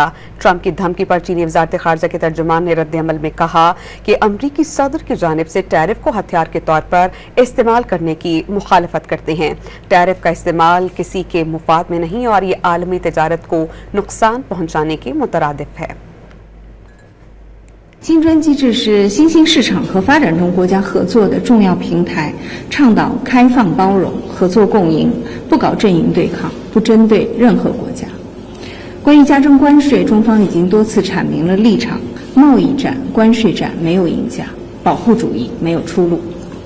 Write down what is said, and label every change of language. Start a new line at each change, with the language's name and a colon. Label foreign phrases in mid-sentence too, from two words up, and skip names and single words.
Urdu: ٹرمپ کی دھمکی پر چینی وزارت خارجہ کے ترجمان نے ردعمل میں کہا کہ امریکی صدر کی جانب سے ٹیرف کو ہتھیار کے طور پر استعمال کرنے کی مخالفت کرتے ہیں. ٹیرف کا استعمال کسی کے مفاد میں نہیں اور یہ عالمی تجارت کو نقصان پہنچانے کے مترادف ہے.
Chinese: 金砖机制是新兴市场和发展中国家合作的重要平台，倡导开放包容、合作共赢，不搞阵营对抗，不针对任何国家。关于加征关税，中方已经多次阐明了立场：贸易战、关税战没有赢家，保护主义没有出路。